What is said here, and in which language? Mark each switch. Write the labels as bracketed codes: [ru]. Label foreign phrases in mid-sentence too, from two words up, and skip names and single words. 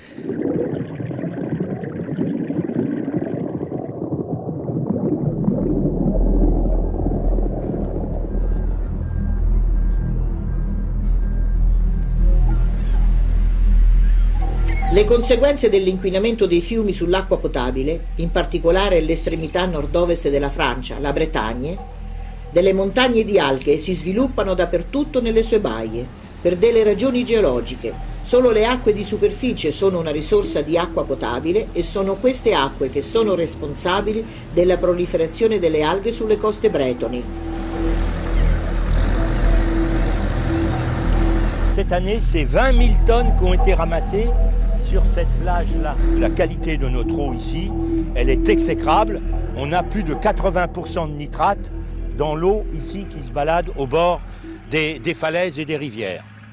[it] Le conseguenze dell'inquinamento dei fiumi sull'acqua potabile, in particolare all'estremità nord-ovest della Francia, la Bretagne, delle montagne di alghe si sviluppano dappertutto nelle sue baie, per delle ragioni geologiche. Solo le acque di superficie sono una risorsa di acqua potabile e sono queste acque che sono responsabili della proliferazione delle alghe sulle coste bretoni. [fr] Cette année, c'est 20 000 tonnes qui ont été ramassées sur cette plage-là. La qualité de notre eau ici, elle est exécrable. On a plus de 80% de nitrate dans l'eau ici qui se balade au bord des falaises et des rivières.